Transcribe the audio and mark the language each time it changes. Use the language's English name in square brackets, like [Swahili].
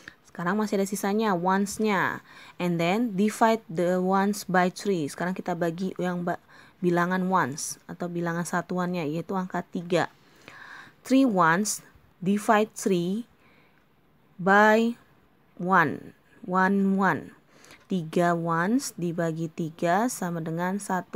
[Indonesian] Sekarang masih ada sisanya, ones-nya. [English] And then divide the ones by 3. [Indonesian] Sekarang kita bagi yang bilangan ones atau bilangan satuannya, yaitu angka 3. [English] 3 ones divide 3 by 1. 1, 1. [Indonesian] 3 ones dibagi 3 sama dengan 1.